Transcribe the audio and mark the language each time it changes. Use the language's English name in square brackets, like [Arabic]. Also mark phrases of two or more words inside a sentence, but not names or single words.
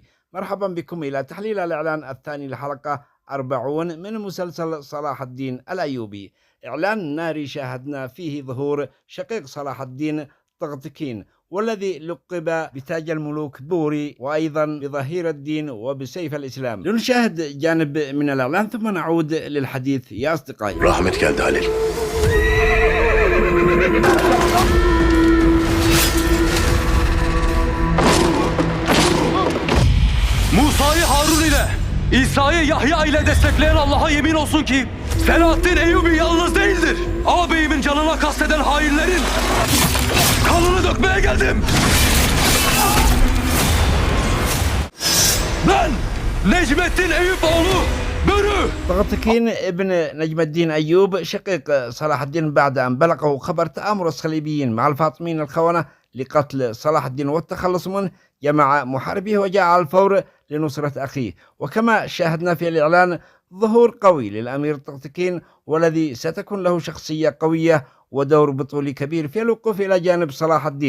[Arabic] مرحبا بكم إلى تحليل الإعلان الثاني لحلقة 40 من مسلسل صلاح الدين الأيوبي. إعلان ناري شاهدنا فيه ظهور شقيق صلاح الدين طغطكين، والذي لقب بتاج الملوك بوري، وأيضا بظهير الدين وبسيف الإسلام. لنشاهد جانب من الإعلان ثم نعود للحديث يا أصدقائي. [Turkish] Rahmet geldi Halil. Musa'yı Harun ile, İsa'yı Yahya ile destekleyen Allah'a yemin olsun ki Selahaddin Eyyubi yalnız değildir. Ağabeyimin canına kasteden hainlerin kanını dökmeye geldim. Ben Necmettin Eyüp oğlu Börü. [Arabic] طغطكين ابن نجم الدين أيوب شقيق صلاح الدين بعد أن بلغه خبر تآمر الصليبيين مع الفاطميين الخونة لقتل صلاح الدين والتخلص منه، جمع محاربيه وجاء على الفور لنصرة أخيه. وكما شاهدنا في الإعلان ظهور قوي للأمير طغطكين، والذي ستكون له شخصية قوية ودور بطولي كبير في الوقوف إلى جانب صلاح الدين.